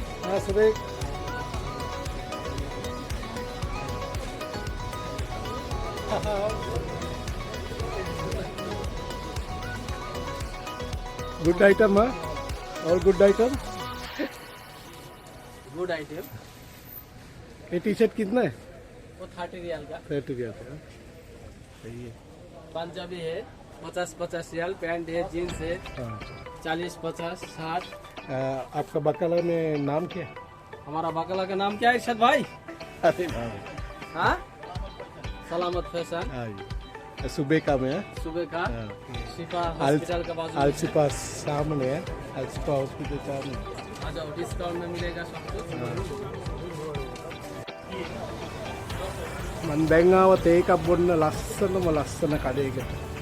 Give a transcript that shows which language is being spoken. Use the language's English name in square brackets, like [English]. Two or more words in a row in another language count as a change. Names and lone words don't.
[English] Suresh. Good item, huh? All good item. Good item. [Hindi] ये टी शर्ट कितना है? वो 30 रियाल का। 30 रियाल का। सही है। पंजाबी है 50-50 रियाल, पैंट है, जीन्स है हाँ। 40-50 60। आपका बकाला में नाम क्या है? हमारा बकला का नाम क्या है इरशाद भाई? अरे भाई। हाँ, सलामत फैशन हाँ, सुबह का में है। सुबह का हाँ। शिफा हॉस्पिटल का बाजू में। अल्सिफा सामने है। अल्सिफा हॉस्पिटल सामने। आ जाओ, डिस्काउंट में मिलेगा सब कुछ। [Sinhala] මන් දැන් ආව තේ එකක් බොන්න ලස්සන කඩේකට.